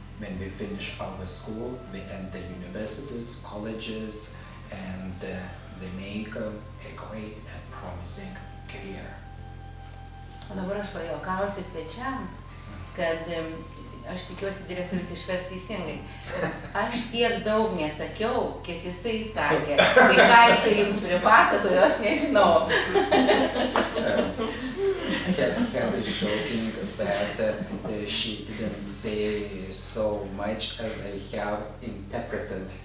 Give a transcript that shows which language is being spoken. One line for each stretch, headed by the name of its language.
English: When we finish our school, we enter universities, colleges, and they make a great and promising career.
Lithuanian: O dabar aš pajuokausiu svečiams, kad aš tikiuosi direktorius išvers teisingai. Aš tiek daug nesakiau, kiek jisai sakė. Tai ką jisai jums pripasakojo, aš nežinau.
English: Mihail is joking that she didn't say so much as I have interpreted.